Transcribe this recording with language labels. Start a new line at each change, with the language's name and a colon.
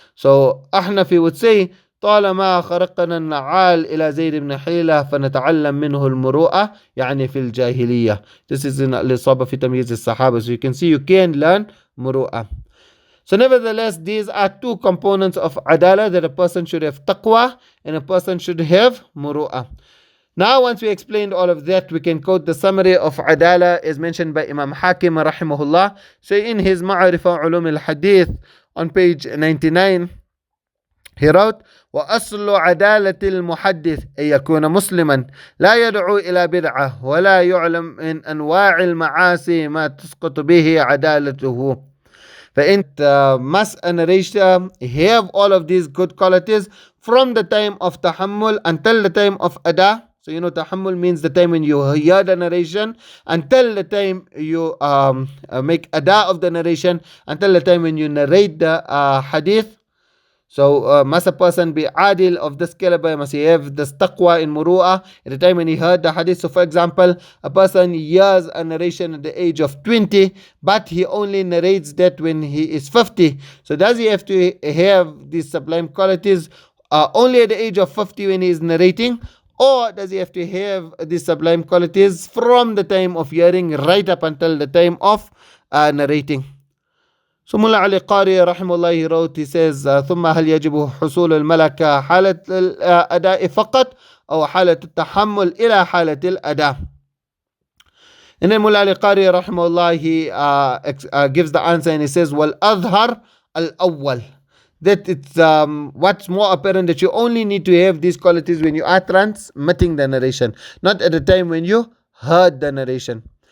English: So Ahnafi would say,
Arabic: طالما خرقنا النعال إلى زيد بن حيلة فنتعلم منه المروءة يعني في الجاهلية.
English: This is in الإصابة في تمييز الصحابة. So you can see you can learn Muruwwah. So nevertheless, these are two components of adala, that a person should have taqwa and a person should have muru'ah. Now once we explained all of that, we can quote the summary of adala as mentioned by Imam Hakim rahimahullah. So in his Ma'arifah Ulum al-Ḥadīth on page 99, he wrote,
Arabic: وأصل عدالة المحدث أن يكون مسلما لا يدعو إلى بدعة ولا يعلم من أنواع المعاصي ما تسقط به عدالته.
English: Must a narrator have all of these good qualities from the time of tahammul until the time of ada. So you know, tahammul means the time when you hear the narration until the time you make ada of the narration, until the time when you narrate the hadith. So must a person be adil of this caliber? Must he have this taqwa in muru'ah at the time when he heard the hadith? So for example, a person hears a narration at the age of 20, but he only narrates that when he is 50. So does he have to have these sublime qualities only at the age of 50 when he is narrating? Or does he have to have these sublime qualities from the time of hearing right up until the time of narrating? So Mullah Ali Qari rahimahullah, he wrote, he says,
Arabic: ثم هل يجب حصول الملكة حالة الأداء فقط أو حالة التحمل إلى حالة الأداء.
English: And then Mullah Ali Qari rahimahullah, he gives the answer and he says,
Arabic: وَالْأَظْهَرْ الْأَوَّلِ.
English: That it's what's more apparent, that you only need to have these qualities when you are transmitting the narration, not at the time when you heard the narration.